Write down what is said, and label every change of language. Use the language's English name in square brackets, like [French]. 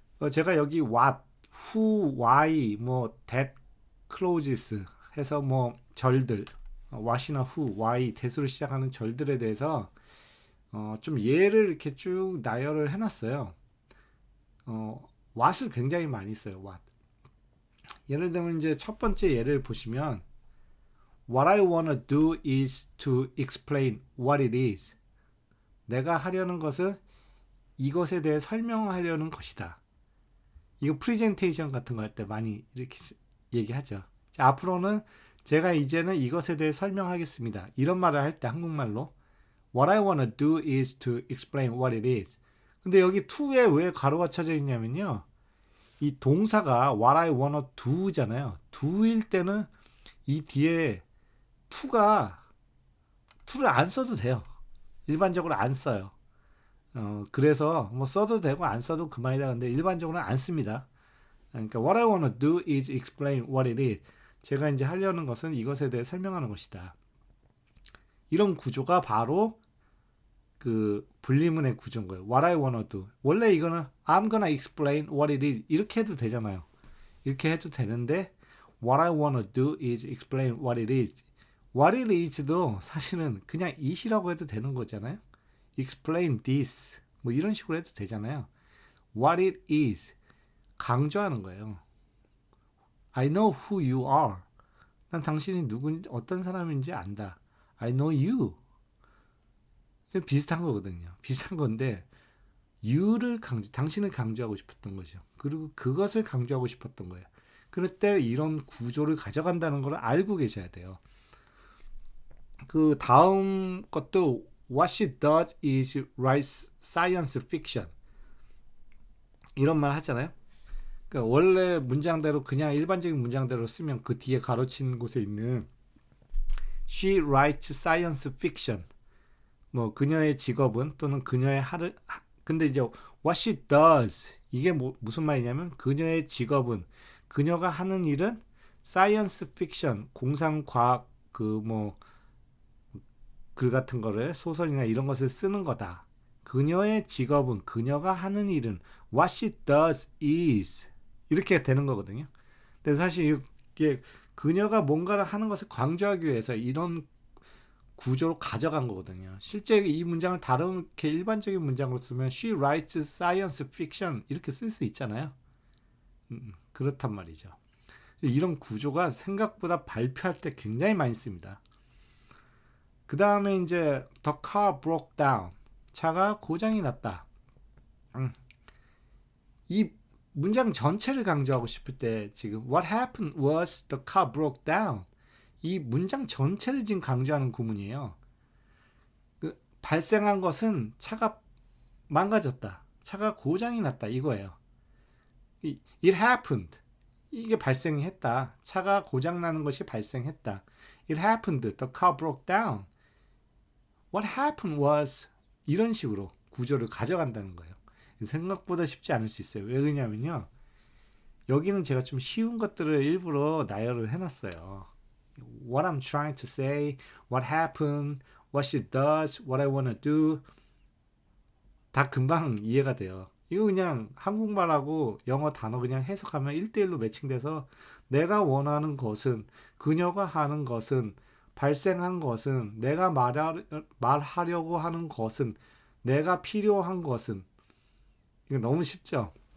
[Korean] 제가 여기 what, who, why, 뭐 that closes 해서 뭐 절들 what이나 who, why, that으로 시작하는 절들에 대해서 좀 예를 이렇게 쭉 나열을 해놨어요. what을 굉장히 많이 써요. [English] what. [Korean] 예를 들면 이제 첫 번째 예를 보시면 [English] What I wanna do is to explain what it is. [Korean] 내가 하려는 것은 이것에 대해 설명하려는 것이다. 이거 프리젠테이션 같은 거 할 때 많이 이렇게 얘기하죠. 자, 앞으로는 제가 이제는 이것에 대해 설명하겠습니다. 이런 말을 할 때 한국말로 [English] What I wanna do is to explain what it is. [Korean] 근데 여기 to에 왜 가로가 쳐져 있냐면요. 이 동사가 [English] what I wanna do [Korean] 잖아요. do일 때는 이 뒤에 to를 안 써도 돼요. 일반적으로 안 써요. 그래서 뭐 써도 되고 안 써도 그만이다. 근데 일반적으로는 안 씁니다. [English] 그러니까 what I wanna do is explain what it is. [Korean] 제가 이제 하려는 것은 이것에 대해 설명하는 것이다. 이런 구조가 바로 그 분리문의 구조인 거예요. [English] What I wanna do. [Korean] 원래 이거는 [English] I'm gonna explain what it is. [Korean] 이렇게 해도 되잖아요. 이렇게 해도 되는데 [English] What I wanna do is explain what it is. What it is [Korean] 도 사실은 그냥 it이라고 해도 되는 거잖아요. [English] Explain this. [Korean] 뭐 이런 식으로 해도 되잖아요. [English] What it is. [Korean] 강조하는 거예요. [English] I know who you are. [Korean] 난 당신이 어떤 사람인지 안다. [English] I know you. [Korean] 비슷한 거거든요. 비슷한 건데 당신을 강조하고 싶었던 거죠. 그리고 그것을 강조하고 싶었던 거예요. 그럴 때 이런 구조를 가져간다는 걸 알고 계셔야 돼요. 그 다음 것도 [English] What she does is write science fiction. [Korean] 이런 말 하잖아요. 그러니까 원래 문장대로 그냥 일반적인 문장대로 쓰면 그 뒤에 가로친 곳에 있는 [English] She writes science fiction. [Korean] 뭐 그녀의 직업은 또는 그녀의 근데 이제 [English] what she does [Korean] 이게 무슨 말이냐면 그녀의 직업은 그녀가 하는 일은 science fiction 공상과학 글 같은 거를 소설이나 이런 것을 쓰는 거다. 그녀의 직업은 그녀가 하는 일은 [English] what she does is [Korean] 이렇게 되는 거거든요. 근데 사실 이게 그녀가 뭔가를 하는 것을 강조하기 위해서 이런 구조로 가져간 거거든요. 실제 이 문장을 다르게 일반적인 문장으로 쓰면 [English] She writes science fiction [Korean] 이렇게 쓸 수 있잖아요. 그렇단 말이죠. 이런 구조가 생각보다 발표할 때 굉장히 많이 씁니다. 그 다음에 이제 [English] The car broke down. [Korean] 차가 고장이 났다. 이 문장 전체를 강조하고 싶을 때 지금 [English] What happened was the car broke down. [Korean] 이 문장 전체를 지금 강조하는 구문이에요. 발생한 것은 차가 망가졌다. 차가 고장이 났다. 이거예요. [English] It happened. [Korean] 이게 발생했다. 차가 고장나는 것이 발생했다. [English] It happened. The car broke down. What happened was [Korean] 이런 식으로 구조를 가져간다는 거예요. 생각보다 쉽지 않을 수 있어요. 왜 그러냐면요. 여기는 제가 좀 쉬운 것들을 일부러 나열을 해놨어요. [English] What I'm trying to say, what happened, what she does, what I want to do [Korean] 다 금방 이해가 돼요. 이거 그냥 한국말하고 영어 단어 그냥 해석하면 1대1로 매칭돼서 내가 원하는 것은 그녀가 하는 것은 발생한 것은 내가 말하려고 하는 것은 내가 필요한 것은 이거 너무 쉽죠?